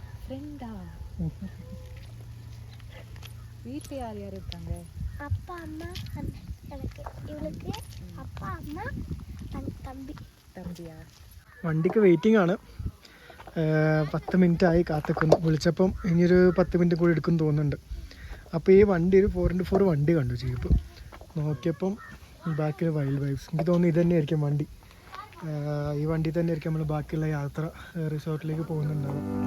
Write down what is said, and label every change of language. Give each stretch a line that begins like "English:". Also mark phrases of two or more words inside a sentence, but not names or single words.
Tamil: ஃப்ரெண்டா வீட்டில் யார் யார் இருக்காங்க? அப்பா அம்மா எனக்கு இவளுக்கு அப்பா அம்மா തമ്പിയാ?
Malayalam: വണ്ടിക്ക് വെയിറ്റിംഗ് ആണ്. 10 മിനിറ്റ് ആയി കാത്തിക്കുന്നു. വിളിച്ചപ്പം ഇനിയൊരു 10 മിനിറ്റ് കൂടി എടുക്കും തോന്നുന്നുണ്ട്. അപ്പോൾ ഈ വണ്ടി ഒരു 4x4 വണ്ടി കണ്ടു ജീപ്പ്. നോക്കിയപ്പം ബാക്കിൽ വൈൽഡ് വൈബ്സ്. എനിക്ക് തോന്നുന്നു ഇത് തന്നെയായിരിക്കും വണ്ടി. ഈ വണ്ടി തന്നെയായിരിക്കും നമ്മൾ ബാക്കിയുള്ള യാത്ര റിസോർട്ടിലേക്ക് പോകുന്നുണ്ടാവും.